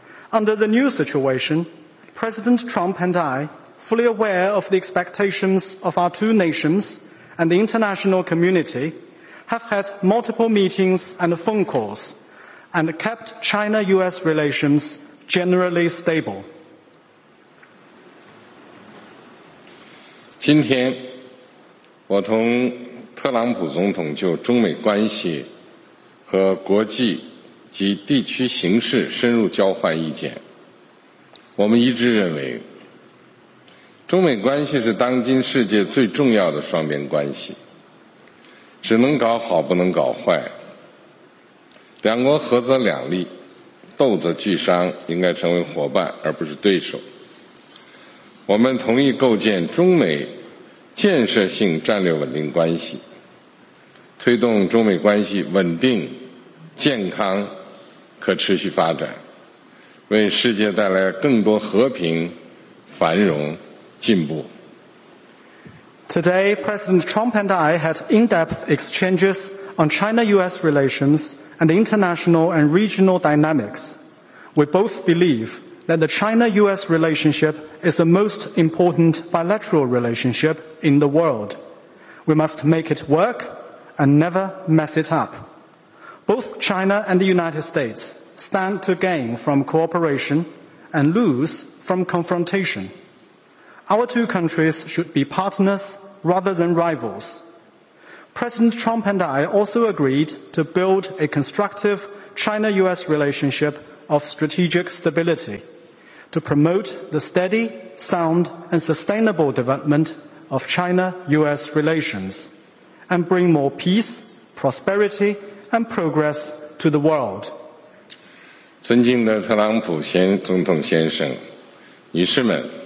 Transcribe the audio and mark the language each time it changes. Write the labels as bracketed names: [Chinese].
[English] Under the new situation, President Trump and I, fully aware of the expectations of our two nations and the international community, have had multiple meetings and phone calls and kept China-US relations generally stable. [Chinese] 今天, 我同特朗普总统就中美关系和国际及地区形势深入交换意见，我们一致认为，中美关系是当今世界最重要的双边关系，只能搞好不能搞坏，两国合则两利，斗则俱伤，应该成为伙伴而不是对手。我们同意构建中美 建设性战略稳定关系，推动中美关系稳定、健康、可持续发展，为世界带来更多和平、繁荣、进步。 [English] Today, President Trump and I had in-depth exchanges on China-US relations and international and regional dynamics. We both believe that the China-US relationship is the most important bilateral relationship in the world. We must make it work and never mess it up. Both China and the United States stand to gain from cooperation and lose from confrontation. Our two countries should be partners rather than rivals. President Trump and I also agreed to build a constructive China-US relationship of strategic stability, to promote the steady, sound, and sustainable development of China-US relations, and bring more peace, prosperity, and progress to the world. [Chinese] 尊敬的特朗普总统先生，女士们。